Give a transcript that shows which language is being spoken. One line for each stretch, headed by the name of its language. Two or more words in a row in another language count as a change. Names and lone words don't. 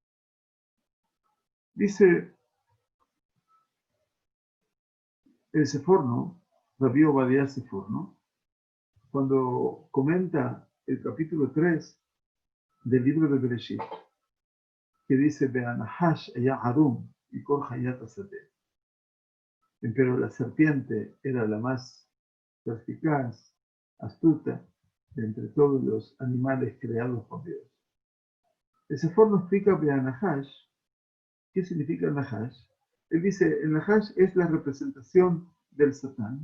Spanish: Dice el Seforno, Rabbi Obadiah Seforno, cuando comenta el capítulo 3 del libro de Bereshit, que dice,
Hebrew: והנחש היה ערום מכל חית השדה.
Spanish: Pero la serpiente era la más perspicaz, astuta, de entre todos los animales creados por Dios. El Seforno explica Be'anahash. ¿Qué significa el Nahash? Él dice, el Nahash es la representación del Satán.